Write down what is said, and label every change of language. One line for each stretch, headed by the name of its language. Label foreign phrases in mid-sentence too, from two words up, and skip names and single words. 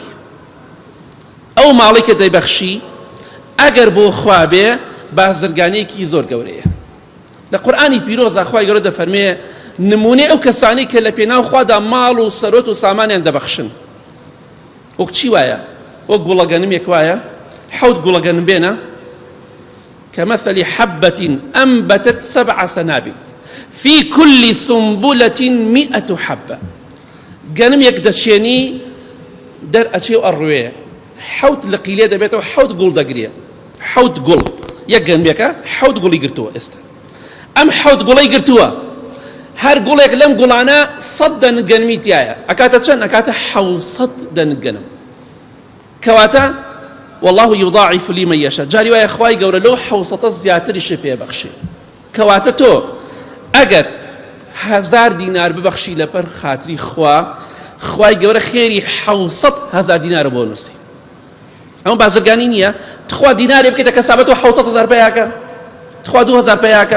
Central Kurdish: ئەو ماڵی کە دەیبەخشی ئەگەر بۆ خوا بێ، بازرگانەیەکی زۆر گەورەیە. لە قورئانی پیرۆزە خوای گەورە دەفەرمێ نمونەی ئەو کەسانی کە لە پێناو خوادا ماڵ و سەرۆت و سامانیان دەبەخشن، وەک چی وایە؟ وەک گوڵەگەنمێک وایە، 7 گوڵەگەنم بێنە،
Arabic: كمثل حبة أنبتت 7 سنابل في كل سنبلة 100 حبة.
Central Kurdish: گەنمێک دەچێنی دەرئەچێ و ئەڕوێ، 7 لە قیلێ دەبێتەوە، 7 گوڵ دەگرێ، 7 گوڵ. یەک گەنمێکە 7 گوڵی گرتووە. ئێستا ئەم 7 گوڵەی گرتووە، هەر گوڵێک لەم گوڵانە 100 دەنگ گەنمی تایە، ئەکاتە چەند؟ ئەکاتە 700 دەنگ گەنم.
Arabic: کەواتە والله يضاعف لمن يشاء.
Central Kurdish: جاری وایە خوای گەورە لەو 700 زیاتریش پێبەخشێ. کەواتە تۆ ئەگەر 1000 دینار ببەخشی لەبەر خاتری خوا، خوای گەورە خێری 700,000 دینار بۆ نووسێ. ئەمە بازرگانی نییە تخوا دینارێ بکەیتە کەسابەت و 700,000 پێیاکە، تخوا 2000 پێیاکە.